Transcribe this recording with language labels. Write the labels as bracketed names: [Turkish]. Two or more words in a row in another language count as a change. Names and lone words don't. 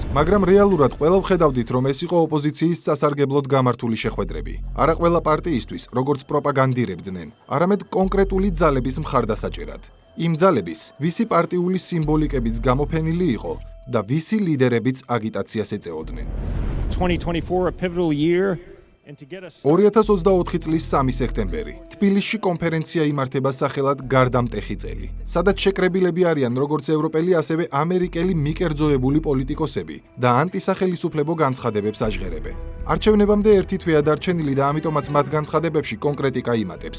[Georgian] მაგრამ რეალურად ყველა ვხედავდით, რომ ეს იყო ოპოზიციის სასარგებლოდ გამართული შეხვედრები. არა ყველა პარტიისთვის, როგორც პროპაგანდირებდნენ, არამედ კონკრეტული ძალების მხარდასაჭერად. იმ ძალების, ვისი პარტიული სიმბოლიკებიც გამოფენილი იყო და ვისი ლიდერებიც აგიტაციას ეწეოდნენ. [English] 2024 a pivotal year [Georgian] 2024 წლის 3 სექტემბერი. თბილისში კონფერენცია იმართება სახელად გარდამტეხი წელი, სადაც შეკრებილები არიან როგორც ევროპელი, ასევე ამერიკელი მიკერძოებული პოლიტიკოსები და ანტისახელისუფლებო განცხადებებს აჟღერებენ. არჩევნებამდე ერთი თვეა დარჩენილი და ამიტომაც მათ განცხადებებში კონკრეტიკა იმატებს.